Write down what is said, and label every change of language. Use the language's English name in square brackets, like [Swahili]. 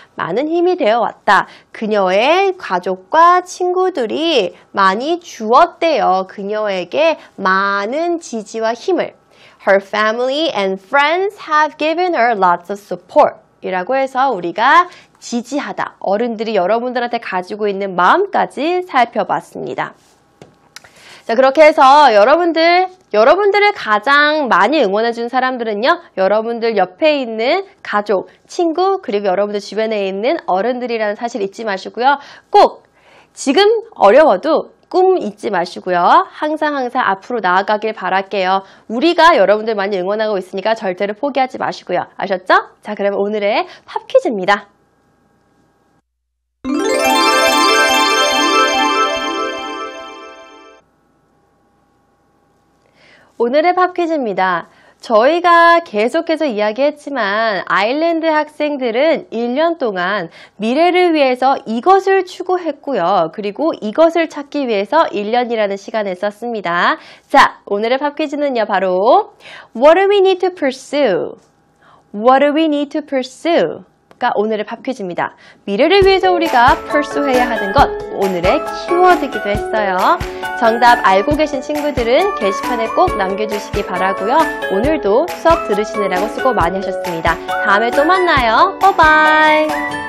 [Korean] 많은 힘이 되어 왔다. 그녀의 가족과 친구들이 많이 주었대요. 그녀에게 많은 지지와 힘을. [English] Her family and friends have given her lots of support. [Korean] 이라고 해서 우리가 지지하다. 어른들이 여러분들한테 가지고 있는 마음까지 살펴봤습니다. 자, 그렇게 해서 여러분들을 가장 많이 응원해준 사람들은요, 여러분들 옆에 있는 가족, 친구, 그리고 여러분들 주변에 있는 어른들이라는 사실 잊지 마시고요. 꼭 지금 어려워도 꿈 잊지 마시고요. 항상 앞으로 나아가길 바랄게요. 우리가 여러분들 많이 응원하고 있으니까 절대로 포기하지 마시고요. 아셨죠? 자, 그러면 오늘의 팝 퀴즈입니다. 오늘의 팝 퀴즈입니다. 저희가 계속해서 이야기했지만 아일랜드 학생들은 1년 동안 미래를 위해서 이것을 추구했고요. 그리고 이것을 찾기 위해서 1년이라는 시간을 썼습니다. 자, 오늘의 팝 퀴즈는요. 바로 [English] What do we need to pursue? What do we need to pursue? [Korean] 가 오늘의 팝 퀴즈입니다. 미래를 위해서 우리가 pursue해야 하는 것, 오늘의 키워드이기도 했어요. 정답 알고 계신 친구들은 게시판에 꼭 남겨주시기 바라고요. 오늘도 수업 들으시느라고 수고 많이 하셨습니다. 다음에 또 만나요. 바이바이.